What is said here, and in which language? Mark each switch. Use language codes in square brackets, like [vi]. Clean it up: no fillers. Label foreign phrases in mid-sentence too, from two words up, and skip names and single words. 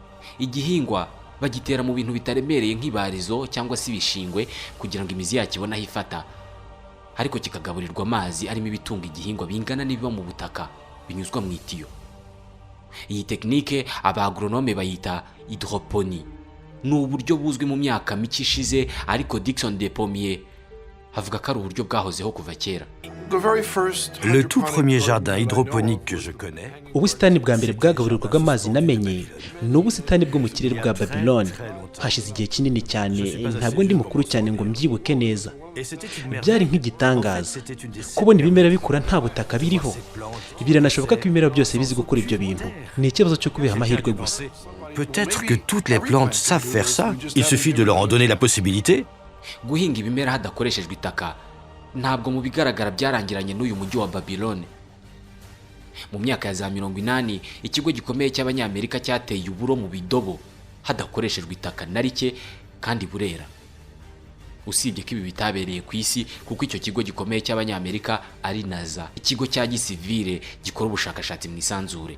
[rw] igihingwa bagitera mu bintu bitaremereye nk'ibarizo cyangwa se ibishingwe kugira ngo imizi yacyo ibone aho ifata, ariko kikagaburirwa amazi arimo ibitunga igihingwa bingana n'ibiba mu butaka binyuzwa mu itiyo. Iyi tekinike abagronome bayita hydroponie. Ni uburyo buzwi mu myaka mike ishize, ariko Dickson Depomier avuga ko ari uburyo bwahozeho kuva kera. [fr] Le tout premier jardin hydroponique que je connais. [rw] Ubusitani bwa mbere bwagaburirwaga amazi namenye ni ubusitani bwo mu kirere bwa Babylone. Hashize igihe kinini cyane, ntabwo ndi mukuru cyane ngo mbyibuke neza. Byari nk'igitangaza kubona ibimera bikura nta butaka biriho. Biranashoboka ko ibimera byose bizi gukora ibyo bintu. Ni ikibazo cyo kubiha amahirwe gusa. [fr] Peut-être que toutes les plantes savent faire ça. Il suffit de leur en donner la possibilité. [rw] Guhinga ibimera hadakoreshejwe itaka ntabwo mu bigaragara byarangiranye n'uyu mujyi wa Babylone. Mu myaka ya za 80, ikigo gikomeye cy'Abanyamerika cyateye uburo mu bidobo hadakoreshejwe itaka na rike kandi burera. Usibye ko ibi bitabereye ku isi, kuko icyo kigo gikomeye cy'Abanyamerika ari NASA, ikigo cya gisivile gikora ubushakashatsi mu isanzure.